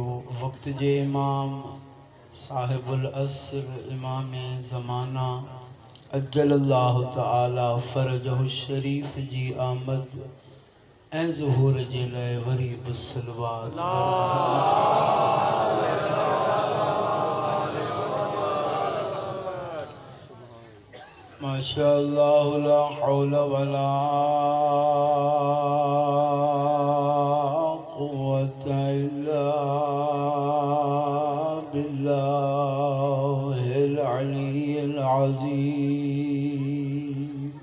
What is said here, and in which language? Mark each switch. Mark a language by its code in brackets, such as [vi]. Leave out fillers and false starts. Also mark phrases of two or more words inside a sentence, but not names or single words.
[sd] वक़्त जे इमाम [ar] صاحب العصر [sd] इमाम ज़माना [ar] عجل الله تعالى فرجه الشريف [sd] जी आमद ऐं ज़ुहूर जे लाइ वरी बि सलवात। [ar] ما شاء الله لا حول ولا قوة إلا بالله العلي العظيم.